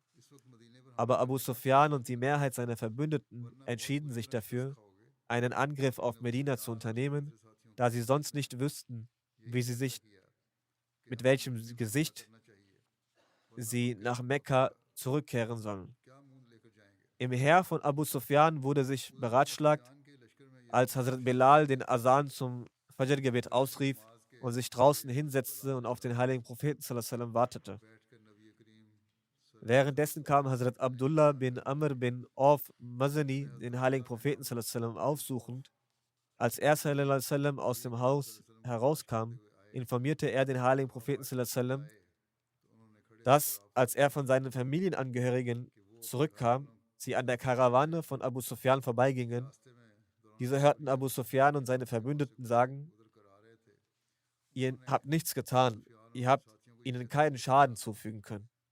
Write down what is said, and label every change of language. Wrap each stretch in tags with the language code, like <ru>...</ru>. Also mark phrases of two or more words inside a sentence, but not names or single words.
<de>Aber Abu Sufyan und die Mehrheit seiner Verbündeten entschieden sich dafür, einen Angriff auf Medina zu unternehmen, da sie sonst nicht wüssten, mit welchem Gesicht sie nach Mekka zurückkehren sollen. Im Heer von Abu Sufyan wurde sich beratschlagt, als Hazrat Bilal den Asan zum Fajr-Gebet ausrief und sich draußen hinsetzte und auf den heiligen Propheten</de> <ar>صلى الله عليه وسلم</ar> <de>wartete. Währenddessen kam Hazrat Abdullah bin Amr bin Auf Mazani den heiligen Propheten</de> <ar>صلى الله عليه وسلم</ar> <de>aufsuchend. Als er</de> <ar>صلى الله عليه وسلم</ar> <de>aus dem Haus herauskam, informierte er den heiligen Propheten</de> <ar>صلى الله عليه وسلم,</ar> <de>dass, als er von seinen Familienangehörigen zurückkam, sie an der Karawane von Abu Sufyan vorbeigingen. Diese hörten Abu Sufyan und seine Verbündeten sagen, ihr habt nichts getan, ihr habt ihnen keinen Schaden zufügen können.</de>